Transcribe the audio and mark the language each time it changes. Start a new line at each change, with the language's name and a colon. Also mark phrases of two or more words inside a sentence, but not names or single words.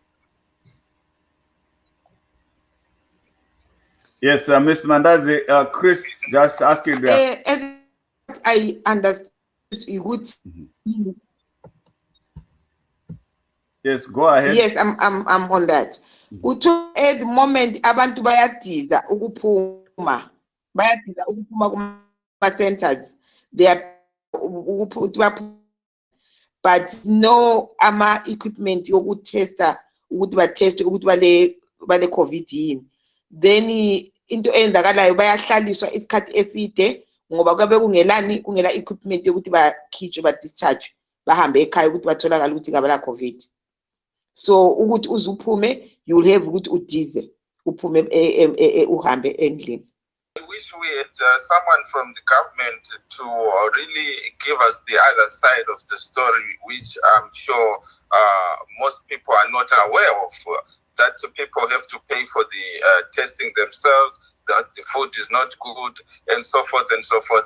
English: Yes, Miss Mandazi, Chris just asking that. As I understand, you would. Yes, go ahead. Yes, I'm on that. At the moment,
North Ndebele: abantu bayatiza ukupuma kuma centers.
English: They are, but no equipment
North Ndebele: yokutesta ukuthi bateste ukuthi bale COVID yini. Then into eyenzakalayo bayahlaliswa isikhathi eside ngoba kwabe kungela equipment yokuthi bakhitshwe ba-discharge bahambe ekhaya ukuthi batholakala ukuthi ngabala COVID. So ukuthi uzuphume,
English: you will have
North Ndebele: ukuthi udize uphume uhambe endlini.
English: I wish we had someone from the government to really give us the other side of the story, which I'm sure most people are not aware of, that people have to pay for the testing themselves, that the food is not good, and so forth and so forth.